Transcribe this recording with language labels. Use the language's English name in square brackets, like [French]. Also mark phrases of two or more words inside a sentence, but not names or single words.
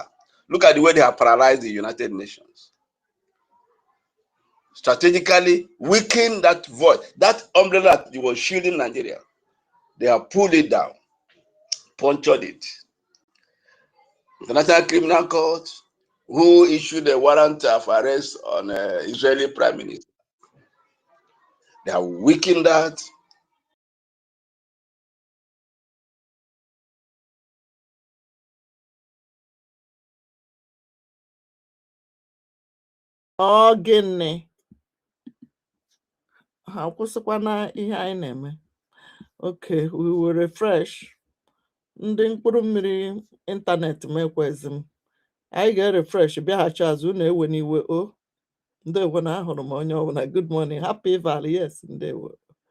[English] Look at the way they have paralyzed the United Nations. Strategically weaken that voice, that umbrella that was shielding Nigeria. They have pulled it down, punctured it. The International Criminal Court, who issued a warrant of arrest on Israeli Prime Minister, they have weakened that. [Igbo] Gịnị ha kwụsịkwana ihe anyị na-eme? [English] Okay, we will refresh. [Igbo] Ndị mkpụrụ mmiri ịntanetị m ekwezi m. Anyị ga-refresh bịaghachi azụ, na-ewe n'iwe. Ndewo na ahụrụ m onye ọbụla. [English] Good morning, happy Valley. Yes, [Igbo] ndewo.